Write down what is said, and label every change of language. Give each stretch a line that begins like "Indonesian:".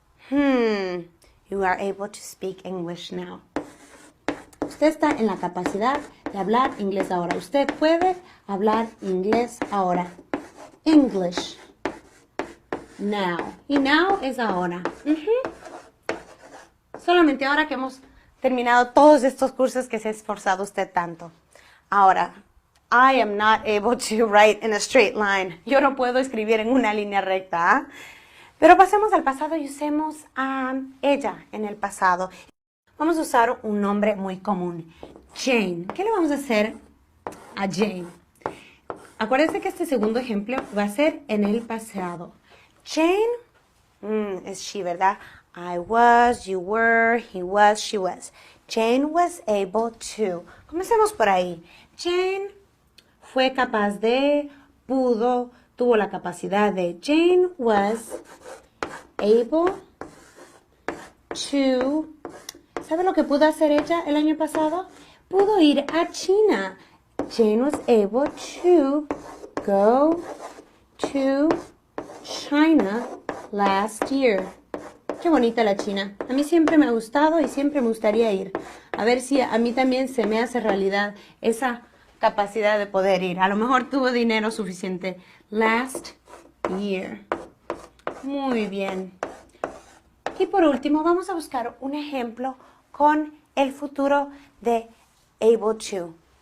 English: You are able to speak English now.
Spanish: Usted está en la capacidad de hablar inglés ahora. Usted puede hablar inglés ahora.
English: English. Now.
Spanish: Y now es ahora. Solamente ahora que hemos terminado todos estos cursos que se ha esforzado usted tanto.
English: Ahora, I am not able to write in a straight line.
Spanish: Yo no puedo escribir en una línea recta. ¿Eh? Pero pasemos al pasado y usemos a ella en el pasado. Vamos a usar un nombre muy común. Jane. ¿Qué le vamos a hacer a Jane? Acuérdense que este segundo ejemplo va a ser en el pasado. Jane es she, ¿verdad?
English: I was, you were, he was, she was. Jane was able to.
Spanish: Comencemos por ahí. Jane fue capaz de, pudo, tuvo la capacidad de.
English: Jane was able to.
Spanish: ¿Sabe lo que pudo hacer ella el año pasado? Pudo ir a China.
English: Jane was able to go to China last year.
Spanish: Qué bonita la China. A mí siempre me ha gustado y siempre me gustaría ir. A ver si a mí también se me hace realidad esa capacidad de poder ir. A lo mejor tuvo dinero suficiente.
English: Last year.
Spanish: Muy bien. Y por último, vamos a buscar un ejemplo con el futuro de able to.